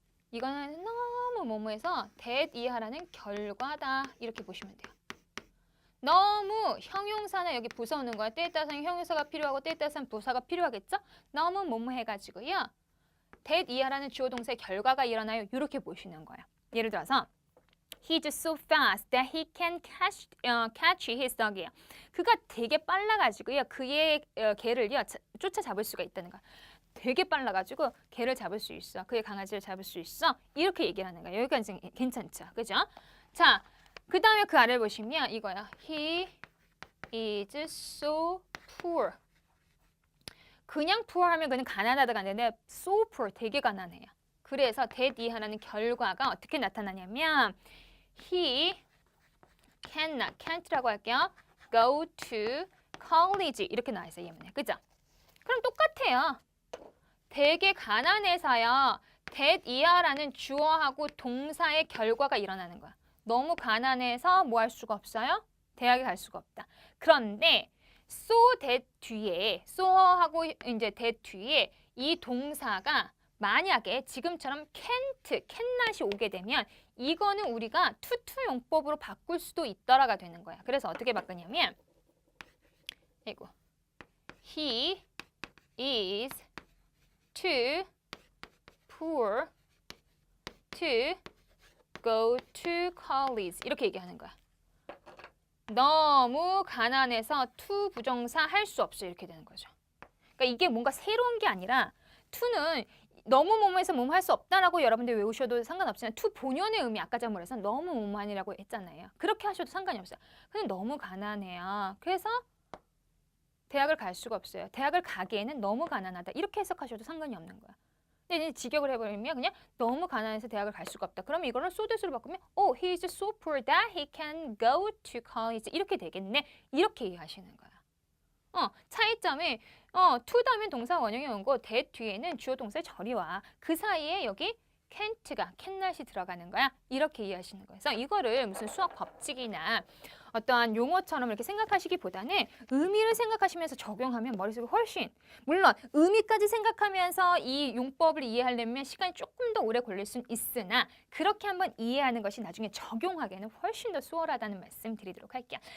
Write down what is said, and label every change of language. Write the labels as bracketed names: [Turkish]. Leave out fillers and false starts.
[Korean] 이거는 너무 뭐뭐해서 that 이하라는 결과다 이렇게 보시면 돼요. 너무 형용사나 여기 부사 오는 거야. 때에 따라서는 형용사가 필요하고 때에 따라서는 부사가 필요하겠죠? 너무 뭐뭐해가지고요. that 이하라는 주어 동사의 결과가 일어나요. 이렇게 보시는 거예요. 예를 들어서 [English] He's so fast that he can catch his dog이에요. [Korean] 그가 되게 빨라가지고요. 그의 개를요 쫓아잡을 수가 있다는 거야. 되게 빨라가지고 개를 잡을 수 있어. 그의 강아지를 잡을 수 있어. 이렇게 얘기를 하는 거예요. 여기까지 괜찮죠? 그죠? 자, 그 다음에 그 아래를 보시면 이거야. [English] He is so poor. [Korean] 그냥 poor 하면 그는 가난하다가 아니라 [English] so poor, [Korean] 되게 가난해요. 그래서 that 이하라는 결과가 어떻게 나타나냐면 [English] He cannot, [Korean] can't라고 할게요. [English] Go to college [Korean] 이렇게 나와 있어요. 예문에. 그죠? 그럼 똑같아요. 되게 가난해서요. that 이하라는 주어하고 동사의 결과가 일어나는 거야. 너무 가난해서 뭐 할 수가 없어요? 대학에 갈 수가 없다. 그런데 so that 뒤에 so하고 이제 that 뒤에 이 동사가 만약에 지금처럼 can't, cannot이 오게 되면 이거는 우리가 투투 용법으로 바꿀 수도 있더라가 되는 거야. 그래서 어떻게 바꾸냐면 이거 [English] He is too poor to go to college [Korean] 이렇게 얘기하는 거야. 너무 가난해서 to 부정사 할 수 없어 이렇게 되는 거죠. 그러니까 이게 뭔가 새로운 게 아니라 to는 너무 뭐뭐해서 뭐뭐 할 수 없다라고 여러분들 외우셔도 상관없지만 to 본연의 의미 아까 전에 말해서 너무 뭐뭐하니라고 했잖아요. 그렇게 하셔도 상관이 없어요. 근데 너무 가난해요. 그래서 대학을 갈 수가 없어요. 대학을 가기에는 너무 가난하다. 이렇게 해석하셔도 상관이 없는 거야. 근데 이제 직역을 해버리면 그냥 너무 가난해서 대학을 갈 수가 없다. 그러면 이거를 [English] so that으로 바꾸면 oh, he is so poor that he can go to college [Korean] 이렇게 되겠네. 이렇게 이해하시는 거야. 차이점이 to 다음에 동사 원형이 온 거 that 뒤에는 주어 동사의 절이 와. 그 사이에 여기 can't가 cannot이 들어가는 거야. 이렇게 이해하시는 거예요. 그래서 이거를 무슨 수학 법칙이나 어떠한 용어처럼 이렇게 생각하시기보다는 의미를 생각하시면서 적용하면 머릿속에 훨씬 물론 의미까지 생각하면서 이 용법을 이해하려면 시간이 조금 더 오래 걸릴 수는 있으나 그렇게 한번 이해하는 것이 나중에 적용하기에는 훨씬 더 수월하다는 말씀 드리도록 할게요.